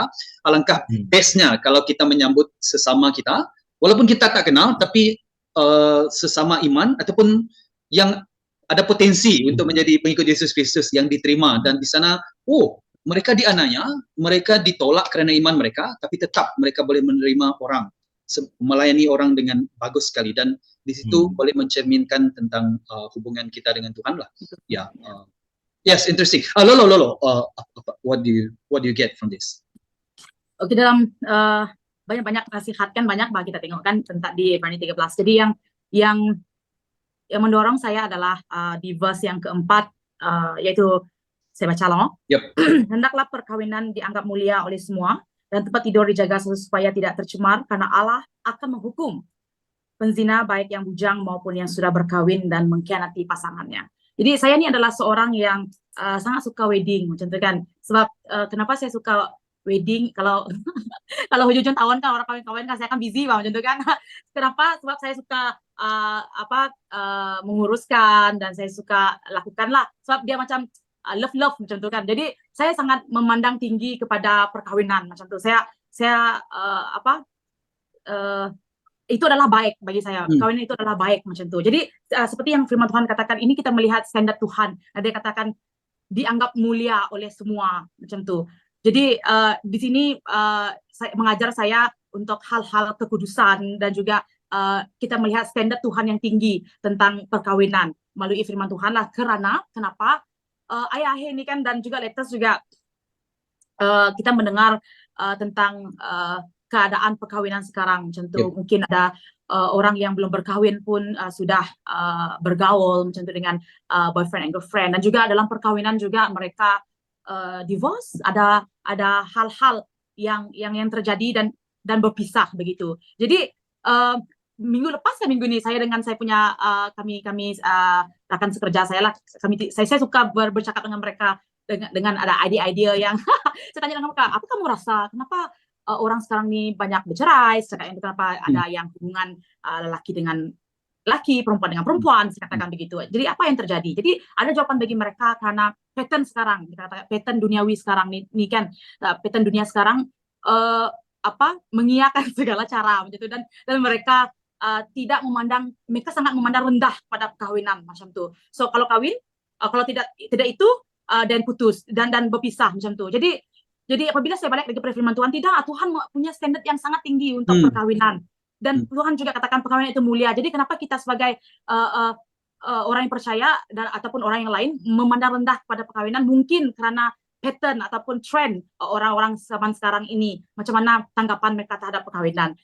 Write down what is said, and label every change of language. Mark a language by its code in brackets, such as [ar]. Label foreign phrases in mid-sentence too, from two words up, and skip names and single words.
[ms] Alangkah bestnya kalau kita menyambut sesama kita, walaupun kita tak kenal, tapi sesama iman ataupun yang ada potensi untuk menjadi pengikut Yesus Kristus yang diterima, dan di sana, mereka dianiaya, mereka ditolak kerana iman mereka, tapi tetap mereka boleh menerima orang, melayani orang dengan bagus sekali, dan di situ boleh mencerminkan tentang hubungan kita dengan Tuhan lah. Ya, [en] yes, interesting. Lolo, what do you get from this? [ms] Oke, dalam banyak-banyak nasihat kan banyak bahwa kita tengok kan tentang di Ibrani 13. Jadi yang mendorong saya adalah di verse yang keempat, yaitu saya baca loh. [en] Yep. [ms] Hendaklah perkawinan dianggap mulia oleh semua dan tempat tidur dijaga supaya tidak tercemar, karena Allah akan menghukum penzina baik yang bujang maupun yang sudah berkawin dan mengkhianati pasangannya. Jadi saya ini adalah seorang yang sangat suka wedding, macam tu kan. Sebab kenapa saya suka wedding? Kalau kalau hujung tahun kan orang kawin-kawin kan saya kan busy macam tu kan. Kenapa? Sebab saya suka menguruskan dan saya suka lakukanlah. Sebab dia macam love macam tu kan. Jadi saya sangat memandang tinggi kepada perkawinan macam tu. Saya itu adalah baik bagi saya. Perkawinan itu adalah baik macam tu. Jadi seperti yang firman Tuhan katakan, ini kita melihat standar Tuhan. Dia katakan dianggap mulia oleh semua macam tu. Jadi di sini mengajar saya untuk hal-hal kekudusan dan juga kita melihat standar Tuhan yang tinggi tentang perkawinan melalui firman Tuhan lah. Kenapa ayah-ayah ini kan dan juga latest juga kita mendengar tentang keadaan perkawinan sekarang macam tu. Mungkin ada orang yang belum berkahwin pun sudah bergaul macam tu dengan [en] boyfriend and girlfriend, [ms] dan juga dalam perkawinan juga mereka divorce, ada hal-hal yang terjadi dan berpisah begitu. Jadi minggu ini saya dengan saya punya kami rakan sekerja saya lah, saya suka bercakap dengan mereka dengan ada ide-ide yang saya tanya dengan mereka, apa kamu rasa kenapa orang sekarang ni banyak bercerai, kenapa ada yang hubungan lelaki dengan laki, perempuan dengan perempuan, saya katakan begitu. Jadi apa yang terjadi? Jadi ada jawaban bagi mereka karena pattern sekarang, kita katakan pattern duniawi sekarang ni kan, pattern dunia sekarang mengiyakan segala cara macam tu, dan mereka tidak memandang, mereka sangat memandang rendah pada perkahwinan macam tu. So kalau kawin, kalau tidak itu dan putus dan berpisah macam tu. Jadi apabila saya balik lagi pada firman Tuhan, tidak, Tuhan punya standard yang sangat tinggi untuk perkawinan. Dan Tuhan juga katakan perkawinan itu mulia. Jadi kenapa kita sebagai orang yang percaya ataupun orang yang lain memandang rendah pada perkawinan? Mungkin karena pattern ataupun trend orang-orang zaman sekarang ini, macam mana tanggapan mereka terhadap perkawinan.